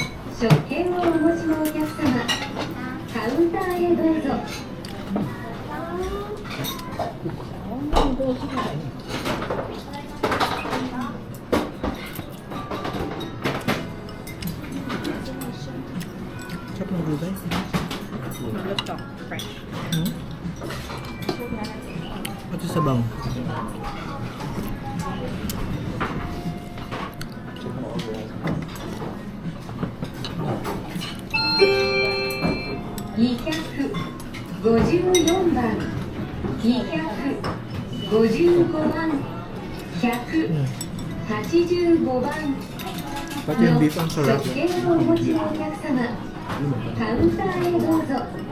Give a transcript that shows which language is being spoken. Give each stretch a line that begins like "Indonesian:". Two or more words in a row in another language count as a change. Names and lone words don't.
Japanese: 食券をお持ちのお客様、カウンターへどうぞ。
Filipino: Sarap ng gulay. Fresh. Ito sabaw.
Japanese: 254 番、255番、185番
Filipino: Pati yung beef ang
Japanese: の
Filipino: sarap.
Japanese: 食券をお持ちのお客様、 カウンターへどうぞ。